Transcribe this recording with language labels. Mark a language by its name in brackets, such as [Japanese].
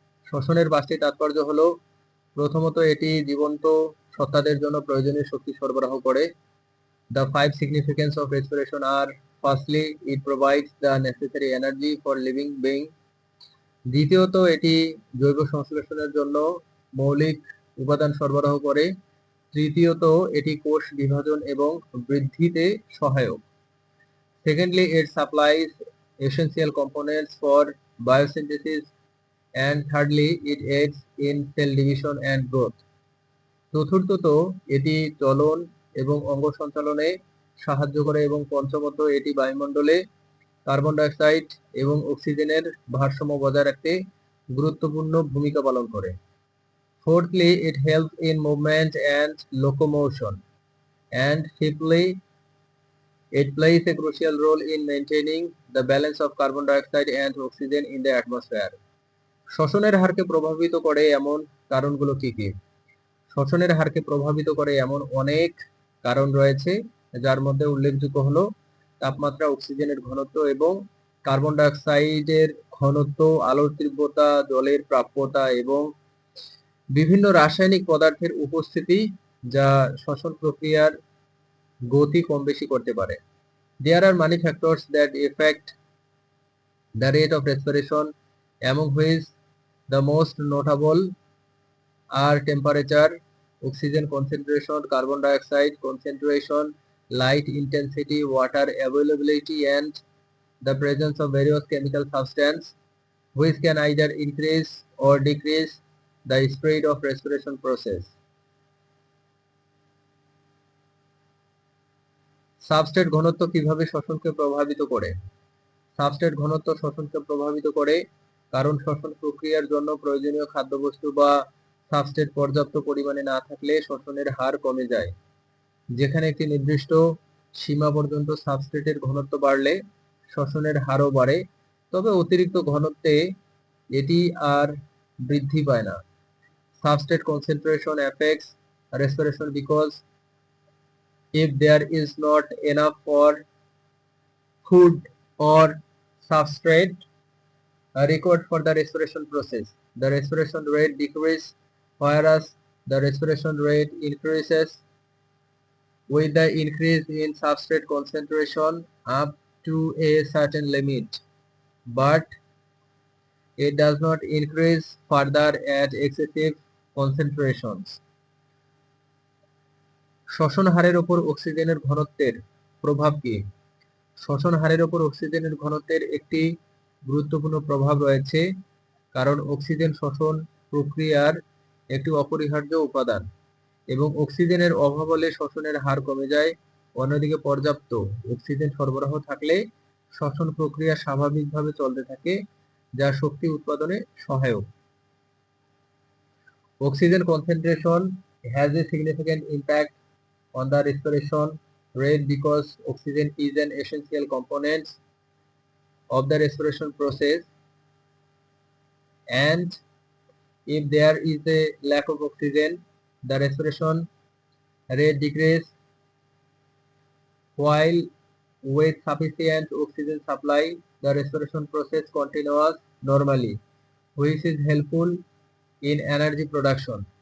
[Bangla] শ্বসনের 5টি তাৎপর্য হলো, প্রথমত এটি জীবন্ত সত্তাদের জন্য প্রয়োজনীয় শক্তি সরবরাহ করে। [English] The 5 significance of respiration are: firstly, it provides the necessary energy for living being. [Bangla] দ্বিতীয়ত, এটি জৈব সংশ্লেষণের জন্য মৌলিক উপাদান সরবরাহ করে। তৃতীয়ত, এটি কোষ বিভাজন এবং বৃদ্ধিতে সহায়ক। [English] Secondly, it supplies essential components for biosynthesis. And thirdly, it aids in cell division and growth. [Bangla] চতুর্থত, এটি চলন এবং অঙ্গ সঞ্চালনে সাহায্য করে এবং পঞ্চমত, এটি বায়ুমণ্ডলে কার্বন ডাইঅক্সাইড এবং অক্সিজেনের ভারসাম্য বজায় রাখতে গুরুত্বপূর্ণ ভূমিকা পালন করে। [English] Fourthly, it helps in movement and locomotion. And fifthly, it plays a crucial role in maintaining the balance of carbon dioxide and oxygen in the atmosphere. [Bangla] শ্বসনের হারকে প্রভাবিত করে এমন কারণগুলো কি কি? শ্বসনের হারকে প্রভাবিত করে এমন অনেক কারণ রয়েছে, যার মধ্যে উল্লেখযোগ্য হলো তাপমাত্রা, অক্সিজেনের ঘনত্ব এবং কার্বন ডাইঅক্সাইডের ঘনত্ব, আলোর তীব্রতা, জলের প্রাপ্যতা এবং বিভিন্ন রাসায়নিক পদার্থের উপস্থিতি, যা শ্বসন প্রক্রিয়ার গতি কম বেশি করতে পারে। [English] There are many factors that affect the rate of respiration, among which the most notable are temperature, oxygen concentration, carbon dioxide concentration, light intensity, water availability, and the presence of various chemical substances which can either increase or decrease the speed of respiration process. [Bangla] Substrate ঘনত্ব কিভাবে শ্বসনকে প্রভাবিত করে? Substrate ঘনত্ব শ্বসনকে প্রভাবিত করে কারণ শ্বসন প্রক্রিয়ার জন্য প্রয়োজনীয় খাদ্যবস্তু বা সাবস্ট্রেট পর্যাপ্ত পরিমাণে না থাকলে শ্বসনের হার কমে যায়। যেখানে একটি নির্দিষ্ট সীমা পর্যন্ত সাবস্ট্রেটের ঘনত্ব বাড়লে শ্বসনের হারও বাড়ে, তবে অতিরিক্ত ঘনত্বে এটি আর বৃদ্ধি পায় না। [English] Substrate concentration affects respiration because if there is not enough for food or substrate required for the respiration process, the respiration rate decreases, whereas the respiration rate increases with the increase in substrate concentration up to a certain limit, but it does not increase further at excessive concentrations. [Bangla] শ্বসন হারের উপর অক্সিজেনের ঘনত্বের প্রভাব কি? শ্বসন হারের উপর অক্সিজেনের ঘনত্বের একটি গুরুত্বপূর্ণ প্রভাব রয়েছে, কারণ অক্সিজেন শ্বসন প্রক্রিয়ার একটি অপরিহার্য উপাদান এবং অক্সিজেনের অভাব হলে শ্বসনের হার কমে যায়। অন্যদিকে পর্যাপ্ত অক্সিজেন সরবরাহ থাকলে শ্বসন প্রক্রিয়া স্বাভাবিকভাবে চলতে থাকে, যা শক্তি উৎপাদনে সহায়ক। [English] Oxygen concentration has a significant impact on the respiration rate because oxygen is an essential component of the respiration process, and if there is a lack of oxygen, the respiration rate decreases, while with sufficient oxygen supply, the respiration process continues normally, which is helpful in energy production.